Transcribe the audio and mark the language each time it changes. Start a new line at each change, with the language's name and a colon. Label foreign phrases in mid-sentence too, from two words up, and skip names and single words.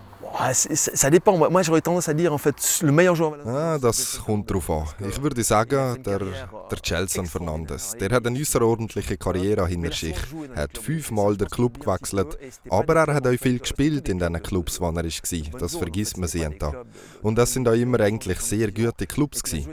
French: Ça dépend. Moi, j'aurais tendance à dire, en fait, le meilleur joueur.
German: Das kommt drauf an. Ich würde sagen, der Gelson Fernandes. Der hat eine außerordentliche Karriere hinter sich. Er hat 5-mal den Club gewechselt, aber er hat auch viel gespielt in den Clubs, wo er war. Das vergisst man sich da. Und das sind auch immer eigentlich sehr gute Clubs gewesen.